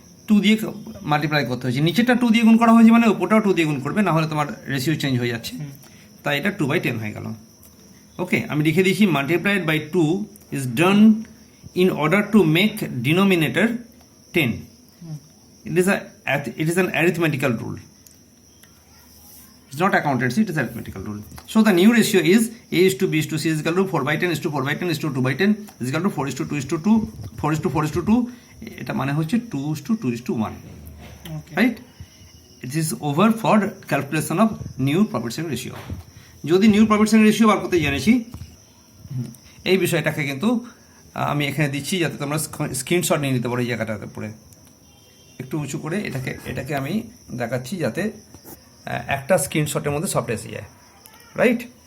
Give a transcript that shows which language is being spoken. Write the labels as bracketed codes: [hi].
[bn] 2 দিয়ে মাল্টিপ্লাই করতে হয়েছে। নিচেরটা 2 দিয়ে গুণ করা হয়েছে, মানে উপরটাও 2 দিয়ে গুণ করবে, না হলে তোমার রেশিও চেঞ্জ হয়ে যাচ্ছে। তাই এটা 2/10 হয়ে গেল। ওকে, আমি লিখে দিয়েছি [en] Multiplied by 2 is done in order to make denominator 10. It is an arithmetical rule. It's not accountancy, it is arithmetical rule. So the new ratio is A is to B is to C is equal to 4/10 is to 4/10 is to 2/10 is equal to 4:2 is to 2, 4:4:2. [bn] এটা মানে হচ্ছে [en] 2:2:1. Okay. Right? It is over for calculation of new profit sharing ratio. [bn] যদি new profit sharing ratio বার করতে জেনেছি, এই বিষয়টাকে কিন্তু আমি এখানে দিচ্ছি যাতে তোমরা স্ক্রিনশট নিয়ে নিতে পারো। এই জায়গাটাতে পড়ে একটু উঁচু করে এটাকে আমি দেখাচ্ছি যাতে একটা স্ক্রিনশটের মধ্যে সবটা এসে যায়, রাইট?